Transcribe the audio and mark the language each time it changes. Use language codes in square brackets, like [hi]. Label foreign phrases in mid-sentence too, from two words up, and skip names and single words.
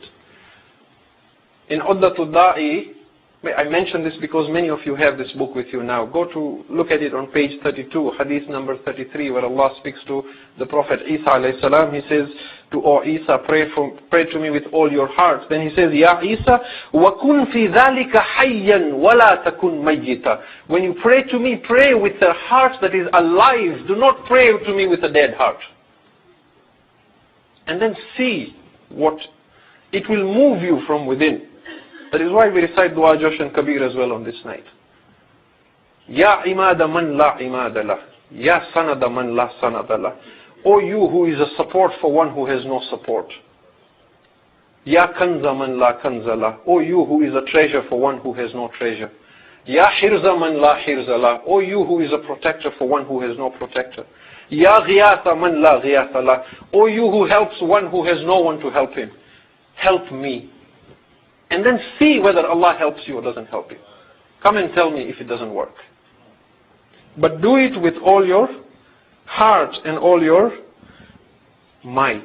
[en] In Uddatul Da'i, I mention this because many of you have this book with you now. Go to look at it on page 32, hadith number 33, where Allah speaks to the Prophet Isa [ar] عليه السلام. [en] He says to, O Isa, pray to me with all your heart. Then he says, [ar] Ya Isa, وَكُنْ فِي ذَلِكَ حَيًّا وَلَا تَكُنْ مَيِّتًا. [en] When you pray to me, pray with a heart that is alive. Do not pray to me with a dead heart. And then see what it will move you from within. That is why we recite Dua Josh and Kabir as well on this night. [ar] يا عماد من لا عماد له. يا سند من لا سند له. [en] O you who is a support for one who has no support. [ar] يا كنز من لا كنز له. [en] O you who is a treasure for one who has no treasure. [ar] يا حرز من لا حرز له. [en] O you who is a protector for one who has no protector. [ar] يا غياث من لا غياث له. [en] O you who helps one who has no one to help him. Help me. And then see whether Allah helps you or doesn't help you. Come and tell me if it doesn't work. But do it with all your heart and all your might.